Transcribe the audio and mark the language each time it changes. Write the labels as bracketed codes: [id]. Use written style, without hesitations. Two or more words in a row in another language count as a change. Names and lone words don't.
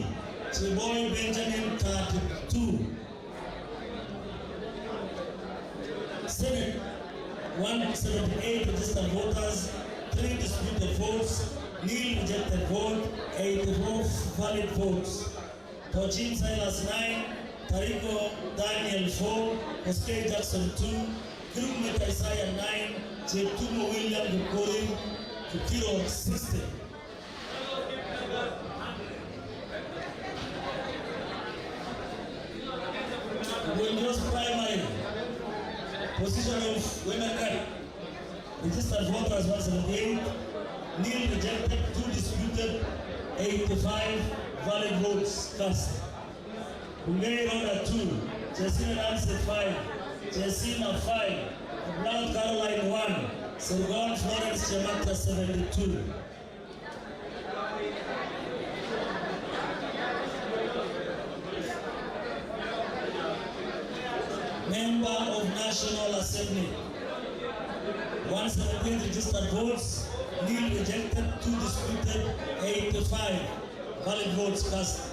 [en] Chiboy Benjamin 32. Senate 178 registered voters, 3 disputed votes, nil rejected vote, 84 valid votes. Pochin Silas 9, Tariko Daniel 4, Oskay Jackson 2, Kirumeta Isaiah 9, Chetumo William Gukuri, Kukiro 60. Windows primary, position of women rep, registered voters 178, nil rejected, 2 disputed, 85 valid votes cast. Bungei Ronda 2, Jessina Nancy 5, Jessina 5, Brown Caroline 1, Sergon Florence Chemata 72. Member of National Assembly, 117 registered votes, nil rejected, 2 disputed, 85 valid votes cast.